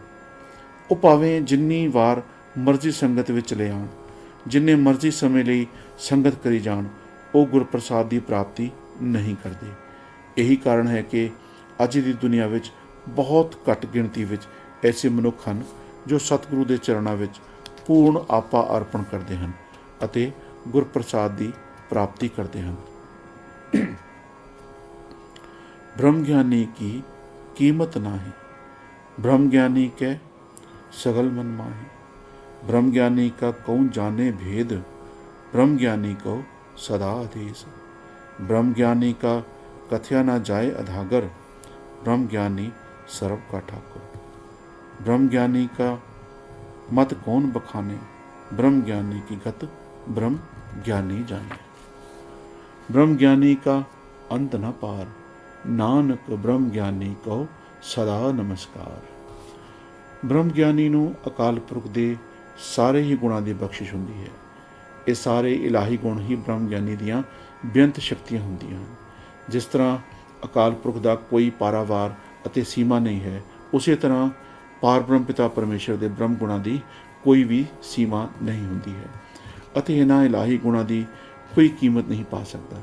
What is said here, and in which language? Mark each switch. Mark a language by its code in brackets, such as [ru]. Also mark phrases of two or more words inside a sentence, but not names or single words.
[pa] ਉਹ ਭਾਵੇਂ ਜਿੰਨੀ ਵਾਰ ਮਰਜ਼ੀ ਸੰਗਤ ਵਿੱਚ ਚਲੇ ਆਉਣ, ਜਿੰਨੇ ਮਰਜ਼ੀ ਸਮੇਂ ਲਈ ਸੰਗਤ ਕਰੀ ਜਾਣ, ਉਹ ਗੁਰਪ੍ਰਸਾਦ ਦੀ ਪ੍ਰਾਪਤੀ ਨਹੀਂ ਕਰਦੇ। ਇਹੀ ਕਾਰਨ ਹੈ ਕਿ ਅੱਜ ਦੀ ਦੁਨੀਆ ਵਿੱਚ ਬਹੁਤ ਘੱਟ ਗਿਣਤੀ ਵਿੱਚ ਐਸੇ ਮਨੁੱਖ ਹਨ ਜੋ ਸਤਿਗੁਰੂ ਦੇ ਚਰਨਾਂ ਵਿੱਚ ਪੂਰਨ ਆਪਾ ਅਰਪਣ ਕਰਦੇ ਹਨ ਅਤੇ ਗੁਰਪ੍ਰਸਾਦ ਦੀ ਪ੍ਰਾਪਤੀ ਕਰਦੇ ਹਨ। ਬ੍ਰਹਮ ਗਿਆਨੀ ਕੀ ਕੀਮਤ ਨਾਹੀ, ਬ੍ਰਹਮ ਗਿਆਨੀ ਕੇ ਸਗਲ ਮਨ ਮਾਹੀ। ਬ੍ਰਹਮ ਗਿਆਨੀ ਕਾ ਕੌਣ ਜਾਣੇ ਭੇਦ, ਬ੍ਰਹਮ ਗਿਆਨੀ ਕੋ ਸਦਾ ਆਦੇਸ਼। ਬ੍ਰਹਮ ਗਿਆਨੀ ਕਾ ਕਥਿਆ ਨ ਜਾਏ ਅਧਾਗਰ, ਬ੍ਰਹਮ ਗਿਆਨੀ ਸਰਵ ਕਾ ਠਾਕੁਰ। ਬ੍ਰਹਮ ਗਿਆਨੀ ਕਾ ਮਤ ਕੌਣ ਬਖਾਨੇ, ਬ੍ਰਹਮ ਗਿਆਨੀ ਕੀ ਗਤ ਬ੍ਰਹਮ ਗਿਆਨੀ ਜਾਨੇ। ਬ੍ਰਹਮ ਗਿਆਨੀ ਕਾ ਅੰਤ ਨ ਪਾਰ, ਨਾਨਕ ਬ੍ਰਹਮ ਗਿਆਨੀ ਕੋ ਸਦਾ ਨਮਸਕਾਰ। ਬ੍ਰਹਮ ਗਿਆਨੀ ਨੂੰ ਅਕਾਲ ਪੁਰਖ ਦੇ ਸਾਰੇ ਹੀ ਗੁਣਾਂ ਦੀ ਬਖਸ਼ਿਸ਼ ਹੁੰਦੀ ਹੈ। ਇਹ ਸਾਰੇ ਇਲਾਹੀ ਗੁਣ ਹੀ ਬ੍ਰਹਮ ਗਿਆਨੀ ਦੀਆਂ ਬੇਅੰਤ ਸ਼ਕਤੀਆਂ ਹੁੰਦੀਆਂ ਹਨ। ਜਿਸ ਤਰ੍ਹਾਂ ਅਕਾਲ ਪੁਰਖ ਦਾ ਕੋਈ ਪਾਰਾਵਾਰ ਅਤੇ ਸੀਮਾ ਨਹੀਂ ਹੈ, ਉਸੇ ਤਰ੍ਹਾਂ ਪਾਰ ਬ੍ਰਹਮ ਪਿਤਾ ਪਰਮੇਸ਼ਰ ਦੇ ਬ੍ਰਹਮ ਗੁਣਾਂ ਦੀ ਕੋਈ ਵੀ ਸੀਮਾ ਨਹੀਂ ਹੁੰਦੀ ਹੈ ਅਤੇ ਇਹਨਾਂ ਇਲਾਹੀ ਗੁਣਾਂ ਦੀ ਕੋਈ ਕੀਮਤ ਨਹੀਂ ਪਾ ਸਕਦਾ।